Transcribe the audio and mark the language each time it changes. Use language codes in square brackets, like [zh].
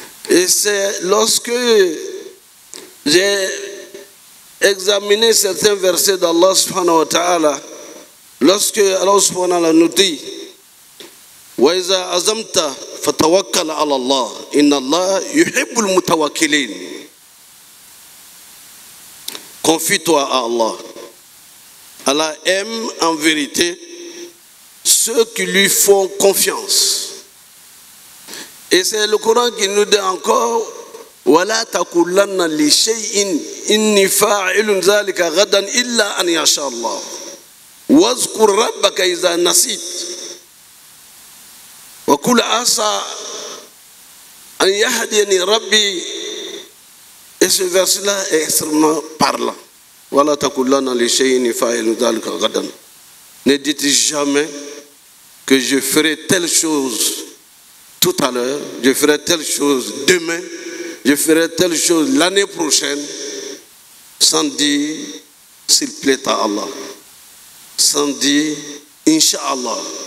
[fr] Et c'est lorsque j'ai examiné certains versets d'Allah subhanahu wa ta'ala, lorsque Allah subhanahu wa ta'ala nous dit [ar] وَإِذَا أَزَمْتَ فَتَوَكَّلَ عَلَى اللَّهِ إِنَّ اللَّهَ يُحِبُّ الْمُتَوَكِّلِينَ. [fr] Confie-toi à Allah. Allah aime en vérité ceux qui lui font confiance. Et c'est le Coran qui nous dit encore [ar] وَلَا تَقُولَنَّ لِشَيْءٍ إِنِّي فَاعِلٌ ذَلِكَ غَدًا إِلَّا أَنْ يَشَاءَ اللَّهُ وَاذْكُرْ رَبَّكَ إِذَا نَسِيتَ وَقُلْ عَسَى An yahdiyani Rabbi. [fr] Et ce verset-là est extrêmement parlant. Voilà [ar] takullana li shay'in fa'ilun dhalika ghadan. [fr] Ne dites jamais que je ferai telle chose tout à l'heure, je ferai telle chose demain, je ferai telle chose l'année prochaine, sans dire s'il plaît à Allah, sans dire Inch'Allah.